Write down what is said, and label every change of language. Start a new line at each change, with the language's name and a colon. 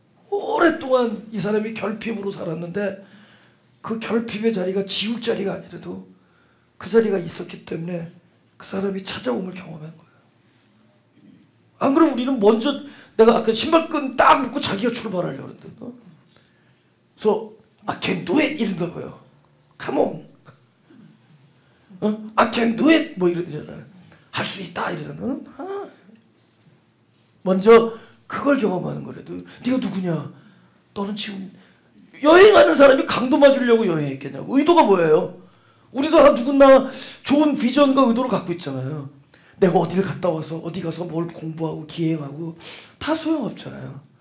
Korean: 오랫동안 이 사람이 결핍으로 살았는데 그 결핍의 자리가 지울 자리가 아니라도 그 자리가 있었기 때문에 그 사람이 찾아옴을 경험한 거예요. 안 그러면 우리는 먼저 내가 아까 신발끈 딱 묶고 자기가 출발하려고 그랬는데 그래서
English: I can do it
Korean: 이런다고요.
English: Come on. I can do it
Korean: 뭐 이러잖아요. 할 수 있다 이러잖아요. 먼저 그걸 경험하는 거라도 네가 누구냐? 너는 지금 여행하는 사람이 강도 맞으려고 여행했겠냐고. 의도가 뭐예요? 우리도 누구나 좋은 비전과 의도를 갖고 있잖아요. 내가 어디를 갔다 와서 어디 가서 뭘 공부하고 기행하고 다 소용없잖아요.